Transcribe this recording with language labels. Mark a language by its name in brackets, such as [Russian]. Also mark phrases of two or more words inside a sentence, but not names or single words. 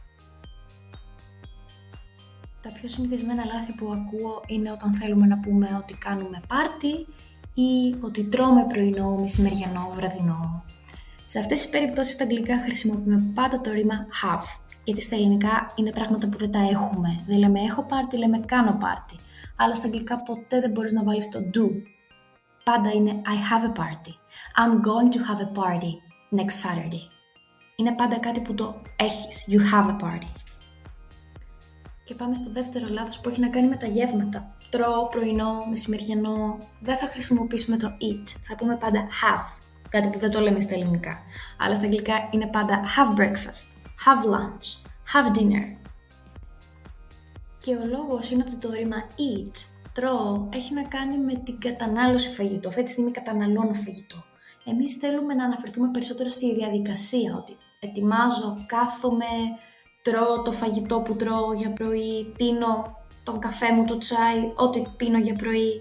[Greek] Τα πιο συνηθισμένα λάθη που ακούω είναι όταν θέλουμε να πούμε ότι κάνουμε πάρτι ή ότι τρώμε πρωινό, μεσημεριανό, βραδινό. Σε αυτές τις περιπτώσεις στα αγγλικά χρησιμοποιούμε πάντα το ρήμα have, γιατί στα ελληνικά είναι πράγματα που δεν τα έχουμε. Δεν λέμε έχω πάρτι, λέμε κάνω πάρτι. Αλλά στα αγγλικά ποτέ δεν μπορείς να βάλεις το do. Πάντα είναι [English] I have a party. I'm going to have a party next Saturday. [Greek] Είναι πάντα κάτι που το έχεις. [English] You have a party. [Greek] Και πάμε στο δεύτερο λάθος που έχει να κάνει με τα γεύματα. Τρώω, πρωινό, μεσημεριανό. Δεν θα χρησιμοποιήσουμε το eat. Θα πούμε πάντα have. Κάτι που δεν το λέμε στα ελληνικά. Αλλά στα αγγλικά είναι πάντα [English] have breakfast, have lunch, have dinner. [Greek] Και ο λόγος είναι ότι το ρήμα eat, τρώω, έχει να κάνει με την κατανάλωση φαγητού. Αυτή τη στιγμή καταναλώνω φαγητό. Εμείς θέλουμε να αναφερθούμε περισσότερο στη διαδικασία. Ότι ετοιμάζω, κάθομαι, τρώω το φαγητό που τρώω για πρωί, πίνω τον καφέ μου, το τσάι, ό,τι πίνω για πρωί.